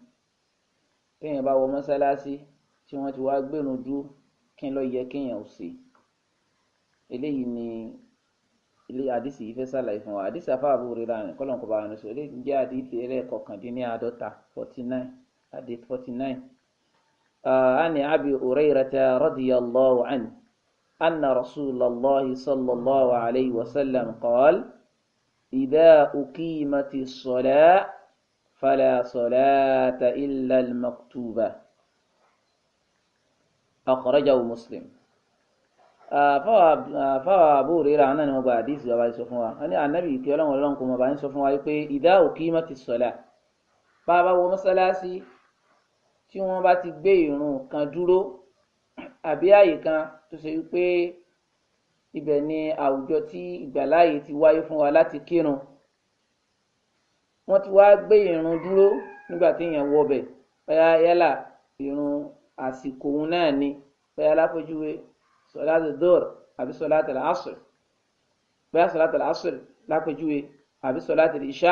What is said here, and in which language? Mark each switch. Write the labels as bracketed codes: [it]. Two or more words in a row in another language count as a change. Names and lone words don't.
[yo] téèyàn bá wọ mọ́sálásí tí wọ́n ti wá gbérun dúró, kí ló yẹ kéèyàn ò ṣe? eléyìí ni ilé àdìsí yìí fẹ́ ṣàlàyé fún wa. àdìsí afá Abu Hurairah rìn kọ́lọ́n kó bá wọn sọ, eléyìí jẹ́ àdìsí ẹlẹ́ẹ̀kọkàndínláàádọ́ta 49. [ar] عن أبي هريرة رضي الله عنه أن رسول الله صلى الله عليه وسلم قال إذا أقيمت الصلاة فلا صلاة إلا المكتوبة أخرجه مسلم. [yo] fáwọn Abu Hurairah náà ni wọ́n gba àdìsí wa bá sọ fún wa. wọ́n ní ànábì kí ọlọ́run kò mọ̀ bá ń sọ fún wa pé [ar] إذا أقيمت الصلاة, [yo] bá a bá wọ mọ́sálásí tí wọ́n bá ti gbé ìrun kan dúró àbí àyè kan tó ṣe wípé ibẹ̀ ni àwùjọ tí ìgbàláàyè ti wáyé fún wa láti kírun, wọ́n ti wá gbé ìrun dúró nígbà tí èèyàn wọ bẹ̀, bóyá yálà ìrun àsìkò òun náà ni, bóyá lápèjúwe sọláàtì dọ́r àbí sọláàtì asr, bóyá sọláàtì asr lápèjúwe àbí sọláàtì ìṣá.